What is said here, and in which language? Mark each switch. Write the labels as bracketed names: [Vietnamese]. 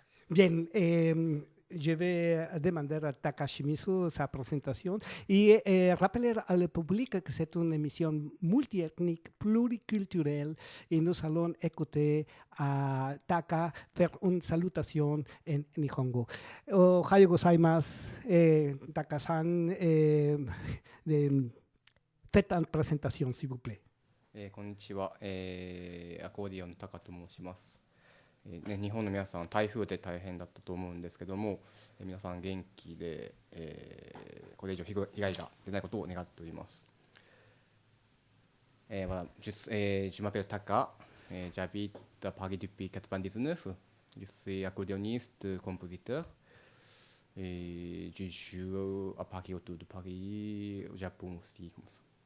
[French] Bien, je vais demander à Taka Shimizu sa présentation et rappeler au public que c'est une émission multiethnique, pluriculturelle et nous allons écouter à Taka faire une salutation en Nihongo. [Japanese] Ohayo gozaimasu, [French] Taka-san, faites une présentation s'il vous plaît. [Japanese] こんにちは、アコーディオンのタカと申します。日本の皆さん、台風で大変だったと思うんですけども、皆さん元気で、これ以上被害が出ないことを願っております。 [French] Voilà, je m'appelle Taka, j'habite à Paris depuis 99, je suis accordéoniste, compositeur, et je joue à Paris, autour de Paris, au Japon aussi, comme ça.